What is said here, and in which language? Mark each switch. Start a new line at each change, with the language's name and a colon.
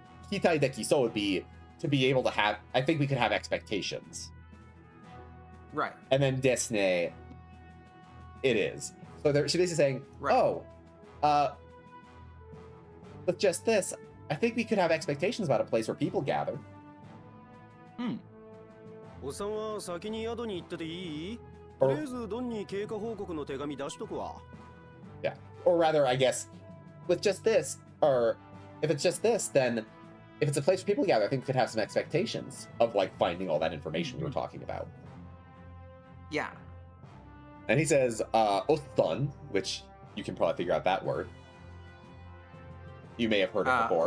English: kitai deki soul would be to be able to have. I think we could have expectations. Right. And then desne, it is. So she's basically saying, Right. oh, with just this, I think we could have expectations about a place where people gather.
Japanese: おっさんは先に宿に行ってていい？
English: Or-
Japanese: とりあえずドンに経過報告の手紙出しとくわ。
English: Or rather, I guess, with just this, or if it's just this, then if it's a place where people gather, I think we could have some expectations of like finding all that information we were talking about. Yeah. And he says, Othun, which you can probably figure out that word. You may have heard it before.